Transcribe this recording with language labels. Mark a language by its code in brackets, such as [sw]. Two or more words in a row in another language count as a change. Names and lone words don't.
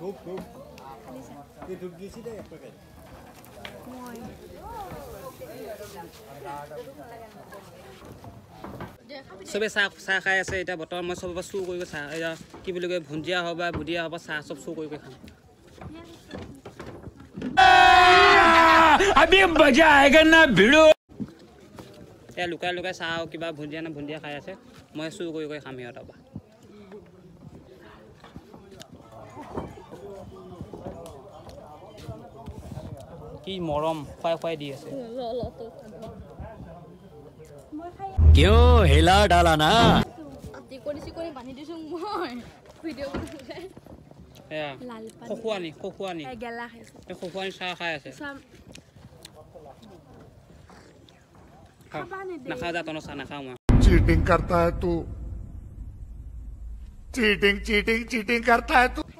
[as] চবে চাহ খাই আছে এতিয়া বৰ্তমান মই চবৰ পৰা চুৰ কৰি চাহ এয়া কি বুলি কয় ভুঞ্জিয়া হওক বা বুঢ়িয়া হওক বা চাহ চব চুৰ কৰি খাম [hi] अभी मजा आएगा ना भिड़ो [as] এয়া লুকাই লুকাই চাহ কিবা ভুঞ্জিয়া না ভুঞ্জিয়া খাই আছে মই চুৰ কৰি খাম সিহঁতৰ পৰা কি মৰম খুৱাই খুৱাই দি আছে [hi] क्यों हिला डाला ना [as] খকুৱানি চাহ খাই আছে নাখাওঁ যা তনৰ চাহ নাখাওঁ মই [hi] चीटिंग करता है तू चीटिंग करता है तू